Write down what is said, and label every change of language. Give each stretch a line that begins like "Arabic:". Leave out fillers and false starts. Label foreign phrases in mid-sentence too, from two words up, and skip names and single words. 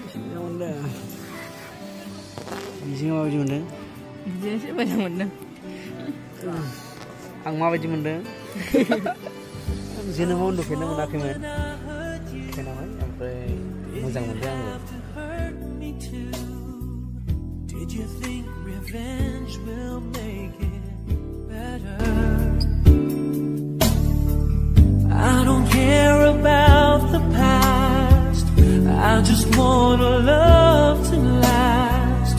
Bodo: बिदिनो माबायदि मोनदों? बिदिनोसै मोजां मोनदों। आं माबायदि मोनदों? जोनोमाव उन्दुफेरनो मोनाखैमोन खोनाबाय ओमफ्राय मोजां मोनदों आङो।
English: Did you think revenge will make it better? I don't care about the past. I just want a love to last.